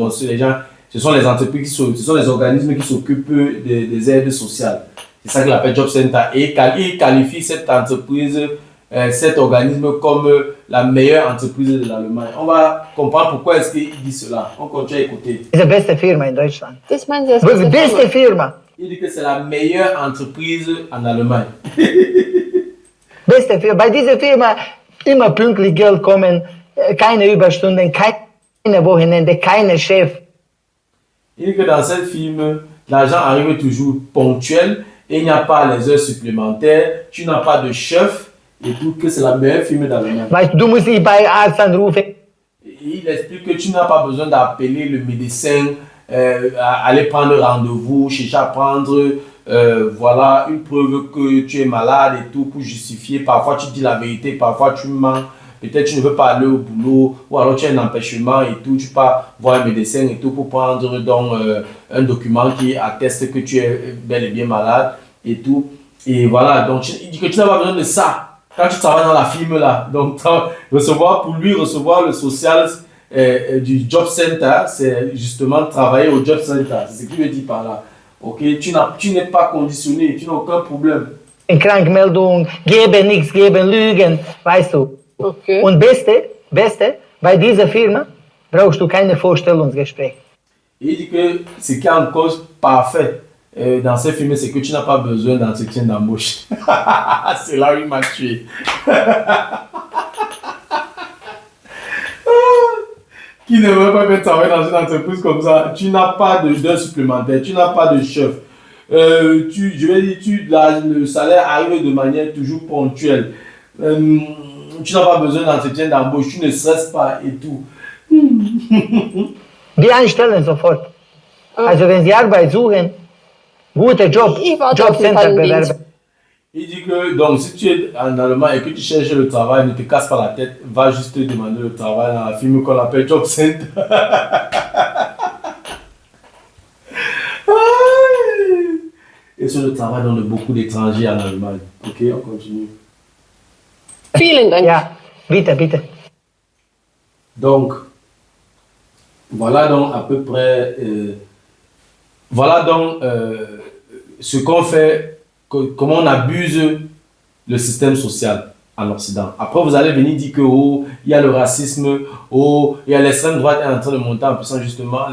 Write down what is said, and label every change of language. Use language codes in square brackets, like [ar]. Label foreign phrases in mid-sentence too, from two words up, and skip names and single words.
[fr] Donc, ce sont les entreprises, ce sont les organismes qui s'occupent des aides sociales. C'est ça qu'il appelle Job Center. Et il qualifie cette entreprise, cet organisme comme la meilleure entreprise de l'Allemagne. On va comprendre pourquoi est-ce qu'il dit cela. On continue à écouter. [de] Diese beste Firma in Deutschland. Das meinen Sie als Wirklich beste beste Firma? Firma. [fr] Il dit que c'est la meilleure entreprise en Allemagne. [de] Beste Firma. Bei dieser Firma immer pünktlich Geld kommen, keine Überstunden, keine Wochenende, keine Chef. [fr] Il dit que dans cette firme, l'argent arrive toujours ponctuel et il n'y a pas les heures supplémentaires, tu n'as pas de chef et tout, que c'est la meilleure firme d'Allemagne. [de] Weißt du, musst dich bei Arzt anrufen. [fr] Et il explique que tu n'as pas besoin d'appeler le médecin, aller prendre rendez-vous, chercher à prendre voilà, une preuve que tu es malade et tout pour justifier. Parfois tu dis la vérité, parfois tu mens. Peut-être tu ne veux pas aller au boulot ou alors tu as un empêchement et tout. Tu pars voir un médecin et tout pour prendre donc, un document qui atteste que tu es bel et bien malade et tout. Et voilà, donc il dit que tu n'as pas besoin de ça quand tu travailles dans la firme là. Donc pour lui recevoir le social du job center, c'est justement travailler au job center. C'est ce qu'il veut dire par là. Ok, tu n'es pas conditionné, tu n'as aucun problème. [de] Krankmeldung, geben nichts, geben Lügen, weißt du. Okay. Und Beste, bei dieser Firma brauchst du keine Vorstellungsgespräch. [fr] Et il dit que ce qui est en cause parfait dans ces films, c'est que tu n'as pas besoin d'entretien d'embauche. C'est là où il m'a tué. Qui ne veut pas bien travailler dans une entreprise comme ça? Tu n'as pas d'heures supplémentaires, tu n'as pas de chef. Je vais dire, le salaire arrive de manière toujours ponctuelle. Tu n'as pas besoin d'entretien d'embauche, tu ne stresses pas et tout. [de] Die einstellen sofort. Also wenn Sie Arbeit suchen, guter Job, Ich warte auf den Jobcenter Pallendienst. bewerben. [fr] Il dit que donc si tu es en Allemagne et que tu cherches le travail, ne te casse pas la tête, va juste te demander le travail dans la firme qu'on appelle Job Center. Et c'est le travail dans beaucoup d'étrangers en Allemagne. Ok, on continue. [de] Vielen Dank. Ja, bitte. [fr] Donc, voilà donc à peu près, voilà donc ce qu'on fait, comment on abuse le système social. en Occident. Après, vous allez venir dire que oh, il y a le racisme, oh, il y a l'extrême droite est en train de monter en puissance, justement.